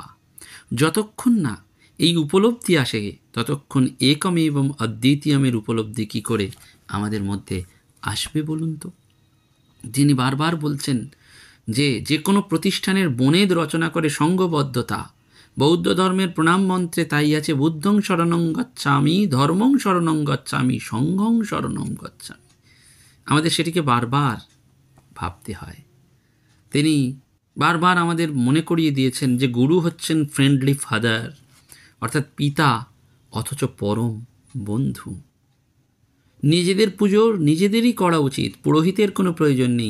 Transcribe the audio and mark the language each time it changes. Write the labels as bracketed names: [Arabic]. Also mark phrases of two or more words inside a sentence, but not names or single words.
[Bangla] যতক্ষণ না এই উপলব্ধি আসে, ততক্ষণ একম এবং অদ্বিতীয়মের উপলব্ধি কী করে আমাদের মধ্যে আসবে বলুন তো। তিনি বারবার বলছেন যে কোনো প্রতিষ্ঠানের বনেদ রচনা করে সঙ্গবদ্ধতা। বৌদ্ধ ধর্মের প্রণাম মন্ত্রে তাই আছে, [Pali] বুদ্ধং শরণং গচ্ছামি, ধর্মং শরণং গচ্ছামি, সংঘং শরণং গচ্ছামি। [Bangla] আমাদের সেটিকে বারবার ভাবতে হয়। তিনি বারবার আমাদের মনে করিয়ে দিয়েছেন যে গুরু হচ্ছেন [English] friendly father, [Bangla] অর্থাৎ পিতা অথচ পরম বন্ধু। নিজেদের পুজো নিজেদেরই করা উচিত, পুরোহিতের কোনো প্রয়োজন নেই।